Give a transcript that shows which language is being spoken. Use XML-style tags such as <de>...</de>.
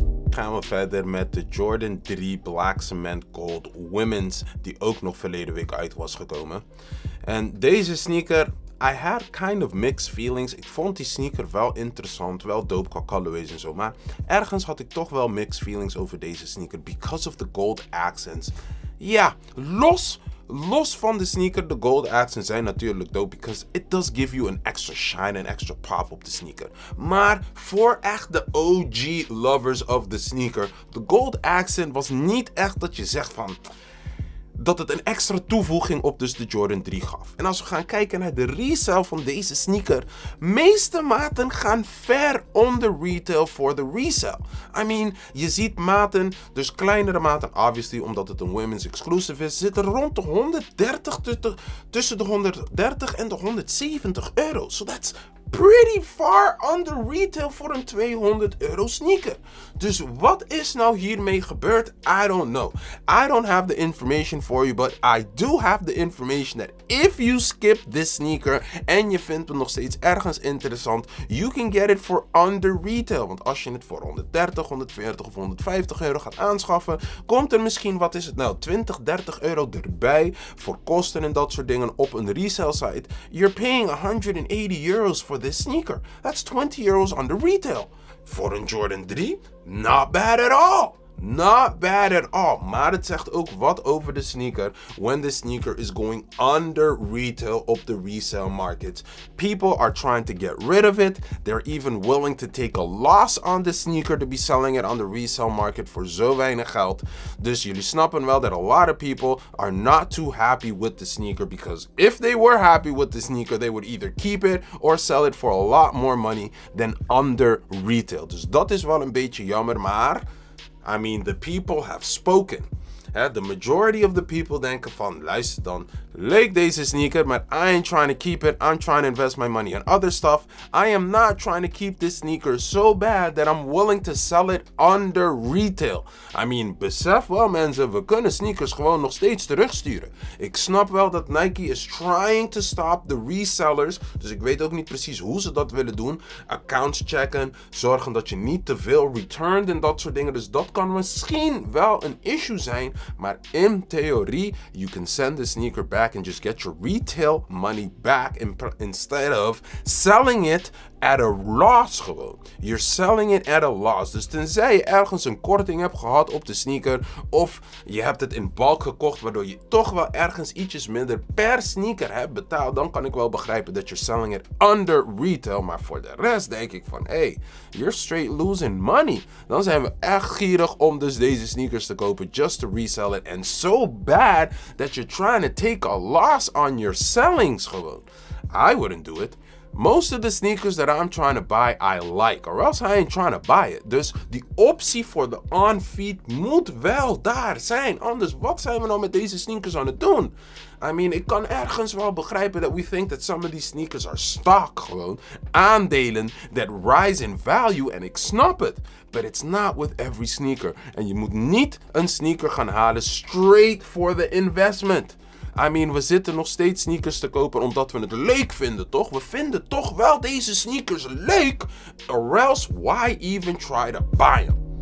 <nl>Gaan we verder met de Jordan 3 Black Cement Gold Women's, die ook nog verleden week uit was gekomen. En deze sneaker,</nl> <en>I had kind of mixed feelings.</en> <nl>Ik vond die sneaker wel interessant, wel dope qua colorways en zo. Maar ergens had ik toch wel mixed feelings over deze sneaker</nl> <en>because of the gold accents.</en> <nl>Ja, los van de sneaker, de gold accents zijn natuurlijk dope</nl> <en>because it does give you an extra shine and extra pop</en> <nl>op de sneaker. Maar voor echt de</nl> <en>OG lovers of the sneaker,</en> <nl>de gold accent was niet echt dat je zegt van dat het een extra toevoeging op dus de Jordan 3 gaf. En als we gaan kijken naar de resale van deze sneaker, meeste maten gaan ver onder retail voor de resale. I mean, je ziet maten, dus kleinere maten, obviously omdat het een women's exclusive is, zitten rond de 130, tussen de 130 en de 170 euro.</nl> <en>So that's pretty far under retail</en> <nl>voor een 200 euro sneaker. Dus wat is nou hiermee gebeurd?</nl> <en>I don't know. I don't have the information for you, but I do have the information that if you skip this sneaker</en> <nl>en je vindt hem nog steeds ergens interessant,</nl> <en>you can get it for under retail.</en> <nl>Want als je het voor 130, 140 of 150 euro gaat aanschaffen, komt er misschien, wat is het nou, 20, 30 euro erbij voor kosten en dat soort dingen op een resale site.</nl> <en>You're paying 180 euros for this sneaker. That's 20 euros under retail.</en> <nl>Voor een Jordan 3?</nl> <en>Not bad at all. Not bad at all.</en> <nl>Maar het zegt ook wat over de sneaker</nl> <en>when the sneaker is going under retail</en> <nl>op de resale market.</nl> <en>People are trying to get rid of it. They're even willing to take a loss on the sneaker to be selling it on the resale market</en> <nl>voor zo weinig geld. Dus jullie snappen wel</nl> <en>that a lot of people are not too happy with the sneaker because if they were happy with the sneaker, they would either keep it or sell it for a lot more money than under retail.</en> <nl>Dus dat is wel een beetje jammer, maar</nl> <en>I mean, the people have spoken. The majority of the people</en> <nl>denken van, luister dan, leuk deze sneaker, maar</nl> <en>I ain't trying to keep it. I'm trying to invest my money in other stuff. I am not trying to keep this sneaker so bad that I'm willing to sell it under retail.</en> <nl>I mean, besef wel mensen, we kunnen sneakers gewoon nog steeds terugsturen. Ik snap wel dat</nl> <en>Nike is trying to stop the resellers.</en> <nl>Dus ik weet ook niet precies hoe ze dat willen doen. Accounts checken, zorgen dat je niet te veel returned en dat soort dingen. Dus dat kan misschien wel een issue zijn. Maar in theorie,</nl> <en>you can send the sneaker back and just get your retail money back instead of selling it at a loss gewoon. You're selling it at a loss.</en> <nl>Dus tenzij je ergens een korting hebt gehad op de sneaker, of je hebt het in bulk gekocht, waardoor je toch wel ergens ietsjes minder per sneaker hebt betaald, dan kan ik wel begrijpen dat</nl> <en>you're selling it under retail.</en> <nl>Maar voor de rest denk ik van, hey,</nl> <en>you're straight losing money.</en> <nl>Dan zijn we echt gierig om dus deze sneakers te kopen,</nl> <en>just to resell it. And so bad that you're trying to take a loss on your sellings gewoon. I wouldn't do it. Most of the sneakers that I'm trying to buy, I like. Or else I ain't trying to buy it.</en> <nl>Dus die optie voor de on-feed moet wel daar zijn. Anders, wat zijn we nou met deze sneakers aan het doen?</nl> <en>I mean,</en> <nl>ik kan ergens wel begrijpen</nl> <en>that we think that some of these sneakers are stock gewoon.</en> <nl>Aandelen</nl> <en>that rise in value.</en> <nl>En ik snap het.</nl> <en>But it's not with every sneaker.</en> <nl>En je moet niet een sneaker gaan halen</nl> <en>straight for the investment.</en> <nl>I mean, we zitten nog steeds sneakers te kopen omdat we het leuk vinden, toch? We vinden toch wel deze sneakers leuk.</nl> <en>Or else, why even try to buy them?</en>